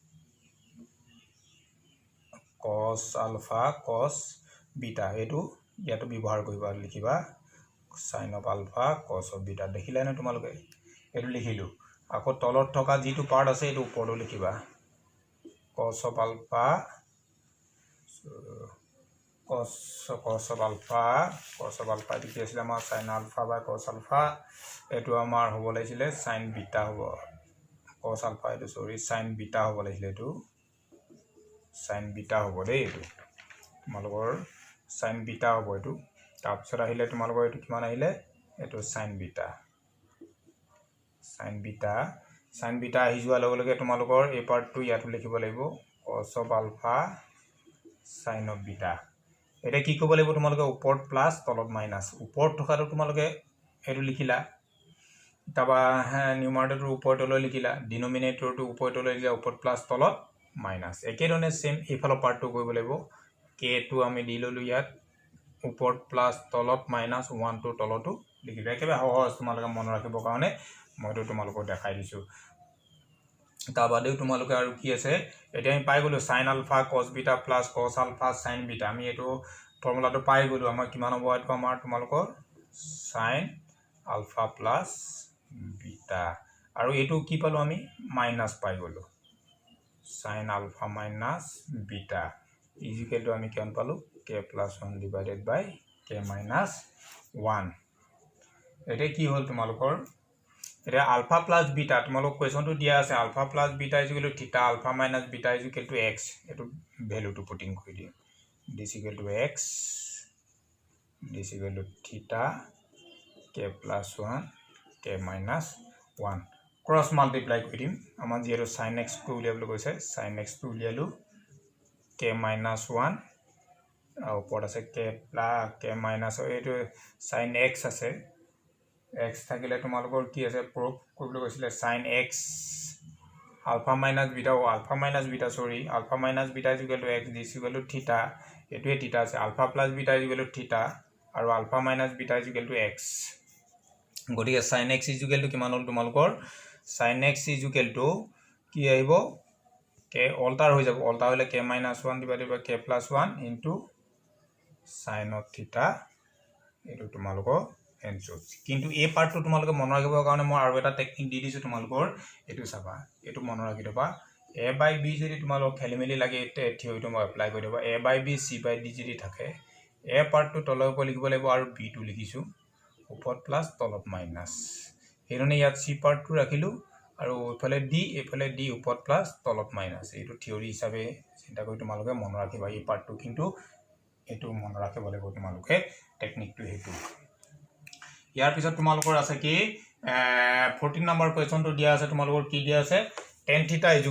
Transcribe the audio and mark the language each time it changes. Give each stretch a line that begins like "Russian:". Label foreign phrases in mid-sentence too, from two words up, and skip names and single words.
English: cos alpha cos beta
Assamese: এটো ইয়াটো ব্যৱহাৰ কৰিবা লিখিবা
English: sin of alpha cos of beta
Assamese: দেখিলা না তোমালোকে এটো লিখিলো আকৌ তলত থকা যেটো পাৰ্ট আছে এটো ওপৰত লিখিবা
English: cos of alpha cos of alpha
Assamese: কি আছিল আমাৰ
English: sin alpha by cos alpha
Assamese: এটো আমাৰ হ'ব লাগিছিল
English: sin beta
Assamese: হ'ব
English: cos alpha
Assamese: এটো সৰি
English: sin beta
Assamese: হ'ব লাগিছিল এটো
English: sin beta
Assamese: হ'ব দেই এটো তোমালোকৰ
English: sin beta
Assamese: হ'ব এটো তাৰপিছত আহিলে তোমালোকৰ এটো কিমান আহিলে এটো
English: sin beta
Assamese: আহি যোৱা লগে লগে তোমালোকৰ এই পাৰ্টটো ইয়াত লিখিব লাগিব
English: cos of alpha sin of beta
Assamese: এটা কি ক'ব লাগিব তোমালোকে ওপৰত প্লাস তলত মাইনাস ওপৰত থকাটো তোমালোকে এটো লিখিলা তাবা নিউমাৰেটৰটো ওপৰতলৈ লিখিলা ডিনোমিনেটৰটো ওপৰতলৈ লিখিলা ওপৰত প্লাস তলত মাইনাস একেধৰণে সেম ইফালৰ পাৰ্টটো কৰিব লাগিব k টো আমি দি ললো ইয়াত ওপৰত প্লাস তলত মাইনাস 1 টো তলটো লিখিবা একেবাৰে সহজ তোমালোকে মনত ৰাখিবৰ কাৰণে মইটো তোমালোকক দেখাই দিছো তা বাদেও তোমালোকে আৰু কি আছে এটা আমি পাই গলো
English: sin alpha cos beta plus cos alpha sin beta
Assamese: আমি এটো ফৰ্মুলাটো পাই গলো আমাৰ কিমান হ'ব এটো আমাৰ তোমালোকৰ
English: sin alpha plus beta
Assamese: আৰু এটো কি পালো আমি মাইনাস পাই গলো
English: sin alpha minus beta is equal to
Assamese: আমি কিমান পালো
English: k plus 1 divided by k minus 1
Assamese: এটা কি হল তোমালোকৰ এটা
English: alpha plus beta
Assamese: তোমালোক কোৱেশ্যনটো দিয়া আছে
English: alpha plus beta is equal to theta alpha minus beta is equal to x
Assamese: এটো ভ্যালুটো পুটিং কৰি দিম
English: this is equal to x this is equal to theta k plus 1 k minus 1 cross multiply
Assamese: কৰি দিম আমাৰ যেটো
English: sin x
Assamese: টো উলিয়াবলৈ কৈছে
English: sin x টো
Assamese: উলিয়ালো
English: k minus 1
Assamese: আৰু ওপৰত আছে
English: k minus এটো sin x আছে x
Assamese: থাকিলে তোমালোকৰ কি আছে প্ৰুফ কৰিবলৈ কৈছিলে
English: sin x alpha minus beta sorry alpha minus beta is equal to x this is equal to theta এটোৱে theta আছে alpha plus beta is equal to theta আৰু alpha minus beta is equal to x গতিকে sin x is equal to
Assamese: কিমান হল তোমালোকৰ
English: sin x is equal to
Assamese: কি আহিব
English: k
Assamese: অল্টাৰ হৈ যাব অল্টাৰ হলে
English: k - 1 divided by k + 1 into sin of theta
Assamese: এটো তোমালোকৰ এনসার কিন্তু এই পার্টটো তোমালোকে মন ৰাখিবৰ কাৰণে মই আৰু এটা টেকনিক দি দিছো তোমালোকৰ এটো চাবা এটো মন ৰাখি দবা a/b যদি তোমালোক খেলিমেলি লাগে এতে থিওৰিটো মই এপ্লাই কৰি দবা a/b c/d যদি থাকে a পার্টটো তলৰ ওপৰ লিখিব লাগিব আৰু b টো লিখিছো ওপৰত প্লাস তলত মাইনাস হেৰণে ইয়াত c পার্টটো ৰাখিলো আৰু এফালে d ওপৰত প্লাস তলত মাইনাস এটো থিওৰি হিচাপে চিন্তা কৰি তোমালোকে মন ৰাখিবা এই পার্টটো কিন্তু এটো মন ৰাখিব লাগিব তোমালোকে টেকনিকটো হেতু ইয়াৰ পিছত তোমালোকৰ আছে কি 14 নম্বৰ কোৱেশ্চনটো দিয়া আছে তোমালোকৰ কি দিয়া আছে tan theta